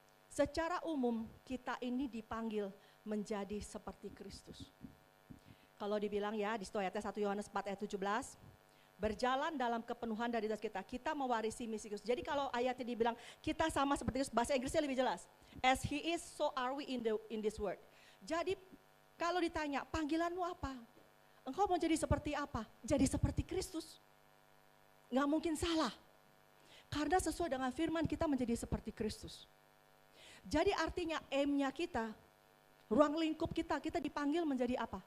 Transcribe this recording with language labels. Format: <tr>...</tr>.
<id>Secara umum kita ini dipanggil menjadi seperti Kristus. Kalau dibilang ya di situ ayatnya 1 Yohanes 4 ayat 17, berjalan dalam kepenuhan dari identitas kita mewarisi misi Kristus. Jadi kalau ayatnya dibilang kita sama seperti Kristus, bahasa Inggrisnya lebih jelas.</id> <en>As he is, so are we in this world.</en> <id>Jadi kalau ditanya panggilanmu apa? Engkau mau jadi seperti apa? Jadi seperti Kristus. Nggak mungkin salah. Karena sesuai dengan firman kita menjadi seperti Kristus. Jadi artinya aim-nya kita, ruang lingkup kita dipanggil menjadi apa?</id>